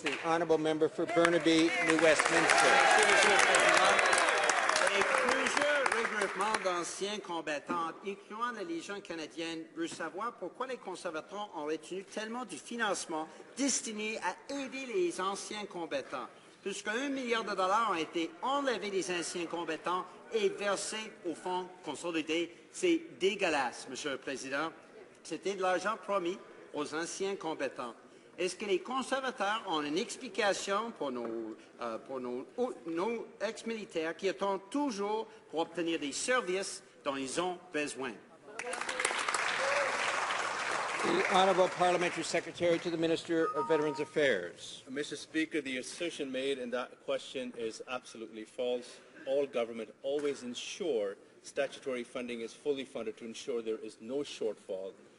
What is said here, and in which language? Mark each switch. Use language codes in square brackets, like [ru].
[en] The honourable member for Burnaby, New Westminster. [fr] Monsieur le Président. Et plusieurs regroupements d'anciens combattants, incluant la Légion canadienne, veulent savoir pourquoi les conservateurs ont retenu tellement du financement destiné à aider les anciens combattants. Plus qu'1 milliard de dollars ont été enlevés des anciens combattants et versés au fonds consolidé. C'est dégueulasse, Monsieur le Président. C'était de l'argent promis aux anciens combattants. Est-ce que les conservateurs ont une explication pour nos ex-militaires qui attendent toujours pour obtenir des services dont ils ont besoin? [en] The Honourable Parliamentary Secretary to the Minister of Veterans Affairs. Mr. Speaker, the assertion made in that question is absolutely false. All government always ensure statutory funding is fully funded to ensure there is no shortfall.